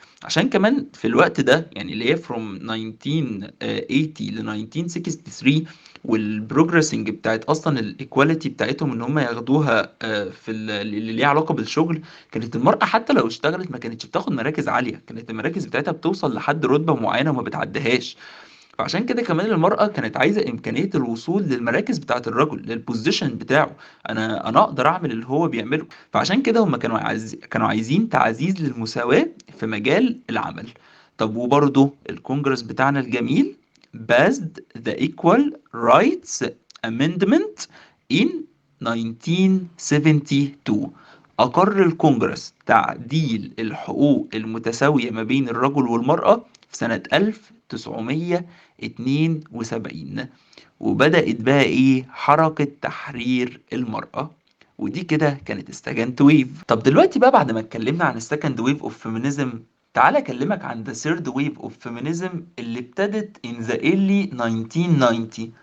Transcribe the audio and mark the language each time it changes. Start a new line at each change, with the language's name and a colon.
Arabic: عشان كمان في الوقت ده يعني اللي هي
English: from 1980
Arabic: ل 1963، والبروجريسنج بتاعت اصلا الايكواليتي بتاعتهم ان هم ياخدوها في اللي ليها علاقه بالشغل، كانت المراه حتى لو اشتغلت ما كانتش بتاخد مراكز عاليه، كانت المراكز بتاعتها بتوصل لحد رتبه معينه وما بتعديهاش. فعشان كده كمان المرأة كانت عايزة إمكانية الوصول للمراكز بتاعة الرجل، للبوزيشن بتاعه. أنا أقدر أعمل اللي هو بيعمله. فعشان كده هم كانوا عايزين تعزيز للمساواة في مجال العمل. طب وبرضه الكونجرس بتاعنا الجميل
English: passed the Equal Rights Amendment in 1972.
Arabic: أقر الكونجرس تعديل الحقوق المتساوية ما بين الرجل والمرأة في سنة 1972. وبدأت بقى إيه، حركة تحرير المرأة. ودي كده كانت السكند ويف. طب دلوقتي بقى بعد ما اتكلمنا عن
English: السكند wave of feminism,
Arabic: تعالى اكلمك عن
English: the third wave of feminism
Arabic: اللي ابتدت
English: in the early 1990.